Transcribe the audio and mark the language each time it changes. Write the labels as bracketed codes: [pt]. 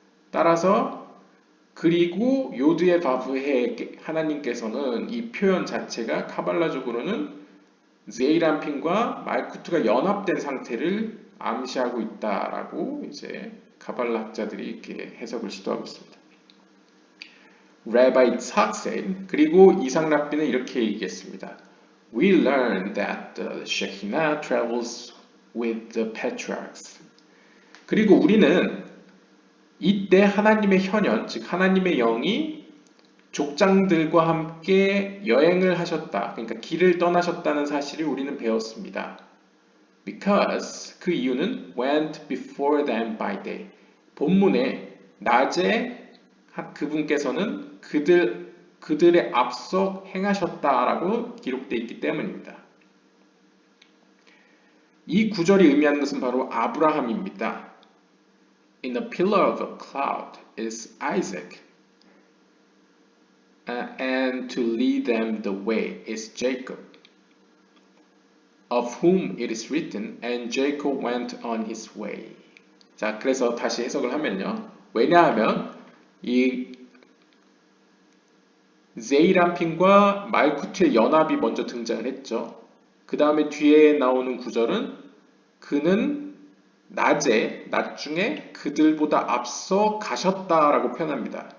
[ko] 따라서 그리고 요드의 바브해 하나님께서는 이 표현 자체가 카발라적으로는 제이람핀과 말쿠트가 연합된 상태를 암시하고 있다라고 이제 카발라 학자들이 이렇게 해석을 시도하고 있습니다. [en] Rabbi Tzak said, [ko] 그리고 이삭 랍비는 이렇게 얘기했습니다. [en] We learn that the Shekinah travels with the patriarchs. [ko] 그리고 우리는 이때 하나님의 현현, 즉 하나님의 영이 족장들과 함께 여행을 하셨다. 그러니까 길을 떠나셨다는 사실을 우리는 배웠습니다. [en] Because [ko] 그 이유는 [en] went before them by day. [ko] 본문에 낮에 그분께서는 그들의 앞서 행하셨다라고 기록되어 있기 때문입니다. 이 구절이 의미하는 것은 바로 아브라함입니다. [en] In a pillar of a cloud is Isaac, and to lead them the way is Jacob, of whom it is written, and Jacob went on his way. [ko] 자, 그래서 다시 해석을 하면요. 왜냐하면 이 제이람핀과 말쿠트의 연합이 먼저 등장을 했죠. 그 다음에 뒤에 나오는 구절은 그는 낮 중에 그들보다 앞서 가셨다라고 표현합니다.